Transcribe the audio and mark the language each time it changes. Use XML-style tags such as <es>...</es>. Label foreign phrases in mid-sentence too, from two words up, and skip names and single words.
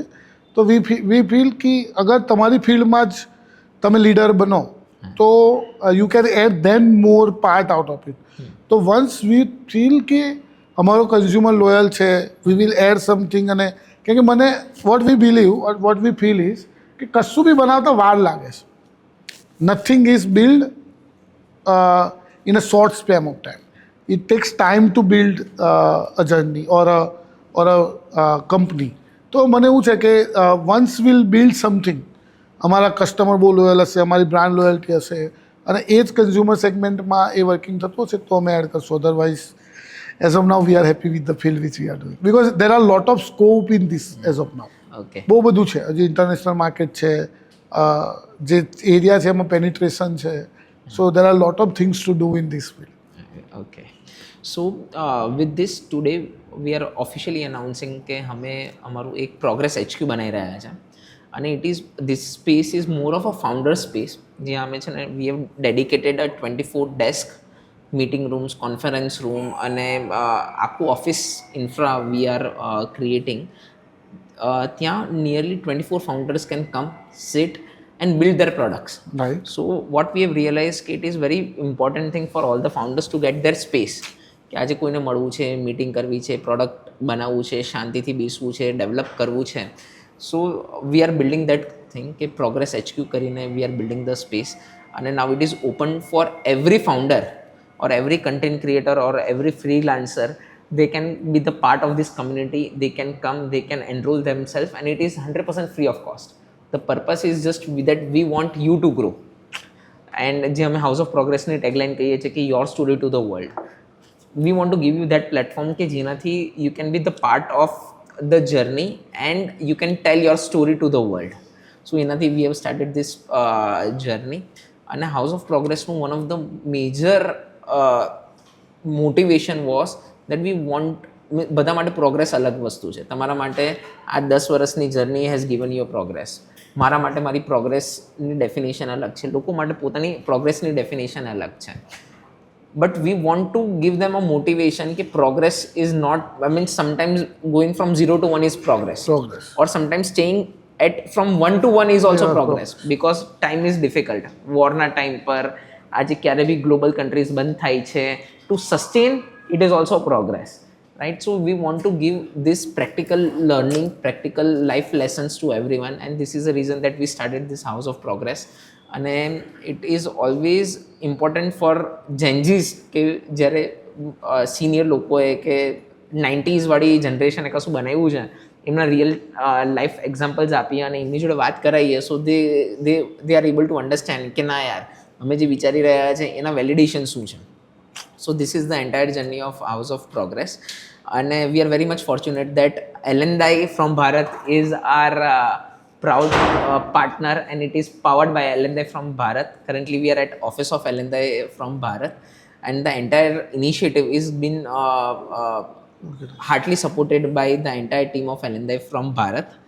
<gu>તો</gu> <en>we feel</en> <gu>કે અગર તમારી ફિલ્ડમાં જ તમે લીડર બનો તો</gu> <en>you can add then more part out of it.</en> <gu>તો</gu> <en>once we feel</en> <gu>કે અમારો કન્ઝ્યુમર લોયલ છે,</gu> <en>we will add something.</en> <gu>અને કેમ કે મને</gu> <en>what we believe what we feel is</en> <gu>કે કશું બી બનાવતા વાર લાગે છે.</gu> <en>nothing is build in a short span of time. It takes time to build a journey or a company.</en> <gu>તો મને એવું છે કે</gu> <en>once we'll build something,</en> <gu>અમારા કસ્ટમર બહુ લોયલ હશે, અમારી</gu> <en>brand loyalty</en> <gu>હશે અને એ જ</gu> <en>consumer segment</en> <gu>એ વર્કિંગ થતું હશે તો અમે એડ કરશું.</gu> <en>otherwise as of now we are happy with the field which we are doing, because there are lot of scope in this as of now.</en> <gu>ઓકે બહુ બધું છે. હજી</gu> <en>international market</en> <gu>છે, જે એરિયા છે એમાં પેનિટ્રેશન છે.</gu> <en>so there are lot of things to do in this field. Okay. So with this today we are officially announcing</en> <gu>કે અમે અમારું એક પ્રોગ્રેસ HQ બનાવી રહ્યા છે અને</gu> <en>this space is more of a founder space</en> <gu>જ્યાં અમે છે ને</gu> <en>we have dedicated a 24 desk meeting rooms, conference room</en> <gu>અને આખું ઓફિસ ઇન્ફ્રા</gu> <en>we are creating. ત્યાં nearly 24 founders can come, sit and build their products. Right. So what we have realized કે it is very important thing for all the founders to get their space</en> <gu>કે આજે કોઈને મળવું છે, મીટિંગ કરવી છે, પ્રોડક્ટ બનાવવું છે, શાંતિથી બેસવું છે, ડેવલપ કરવું છે.</gu> <en>so we are building that thing કે Progress HQ કરીને we are building the space અને now it is open for every founder or every content creator or every freelancer. They can be the part of this community, they can come, they can enroll themselves and it is 100% free of cost. The purpose is just that we want you to grow. And</en> <gu>જે અમે હાઉસ ઓફ પ્રોગ્રેસની ટેગલાઇન કહીએ છીએ કે</gu> <en>your story to the world, we want to give you that platform</en> <gu>કે જેનાથી</gu> <en>you can be the part of the journey and you can tell your story to the world. so એનાથી we have started this journey.</en> <gu>અને હાઉસ ઓફ પ્રોગ્રેસનું</gu> <en>one of the major motivation was that we want,</en> <gu>બધા માટે પ્રોગ્રેસ અલગ વસ્તુ છે. તમારા માટે આ 10 વર્ષની જર્ની</gu> <en>has given your progress,</en> <gu>મારા માટે મારી પ્રોગ્રેસની ડેફિનેશન અલગ છે, લોકો માટે પોતાની પ્રોગ્રેસની ડેફિનેશન અલગ છે.</gu> <en>but we want to give them a motivation કે progress is not, I mean sometimes going from 0 to 1 is progress, or sometimes staying from 1 to 1 is also progress because time is difficult.</en> <gu>વોરના ટાઈમ પર આજે ક્યારે બી</gu> <en>global countries</en> <gu>બંધ થાય છે,</gu> <en>to sustain it is also progress, right? So we want to give this practical learning, practical life lessons to everyone and this is the reason that we started this house of progress.</en> <gu>અને</gu> <en>it is always important for Gen Zs</en> <gu>કે જ્યારે સિનિયર લોકોએ કે 90s વાળી જનરેશને કશું બનાવ્યું છે એમના</gu> <en>real life examples</en> <gu>આપીએ અને એમની જોડે વાત કરાવીએ,</gu> <en>so they are able to understand</en> <gu>કે ના યાર અમે જે વિચારી રહ્યા છે એના વેલિડેશન શું છે.</gu> <en>So this is the entire journey of House of Progress and we are very much fortunate that L&I from Bharat is our proud partner and it is powered by L&I from Bharat. Currently we are at office of L&I from Bharat and the entire initiative is been heartily supported by the entire team of L&I from Bharat.</en>